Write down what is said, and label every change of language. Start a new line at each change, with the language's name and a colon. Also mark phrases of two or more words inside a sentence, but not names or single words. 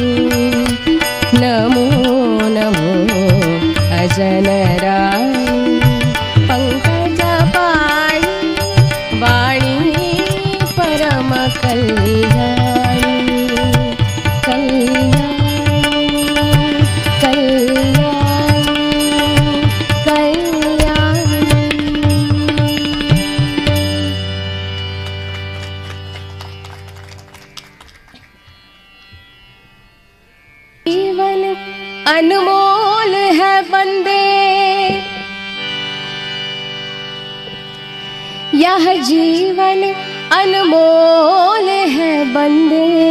Kannada: ನಮೋ ನಮೋ ಅಜನರಾಣಿ ಪಂಕಜ ಪಾಣಿ, ವಾಣಿ ಪರಮ ಕಲ್ಯಾಣಿ, ಕಲ್ಯಾಣಿ ಕಲ್ಯಾಣಿ ಕಲ್ಯಾಣಿ.
Hindi: जीवन अनमोल है बंदे, यह जीवन अनमोल है बंदे.